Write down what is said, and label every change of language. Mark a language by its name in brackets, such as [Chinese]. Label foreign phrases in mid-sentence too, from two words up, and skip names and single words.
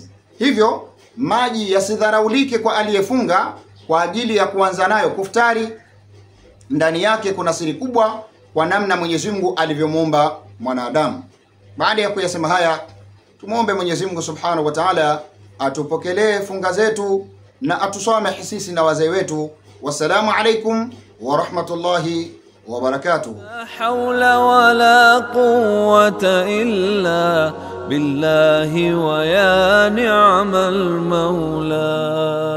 [Swahili] Hivyo maji yasidharaulike kwa aliyefunga kwa ajili ya kuanza nayo kuftari. Ndani yake kuna siri kubwa kwa namna Mwenyezi Mungu alivyomuumba mwanadamu. Baada ya kuyasema haya, tumuombe Mwenyezi Mungu [Arabic] سبحانه وتعالى [Swahili] atupokelee funga zetu na atusamehe sisi na wazee wetu. [Arabic] والسلام عليكم ورحمة الله وبركاته. لا حول ولا قوة إلا بالله ويا نعم المولى.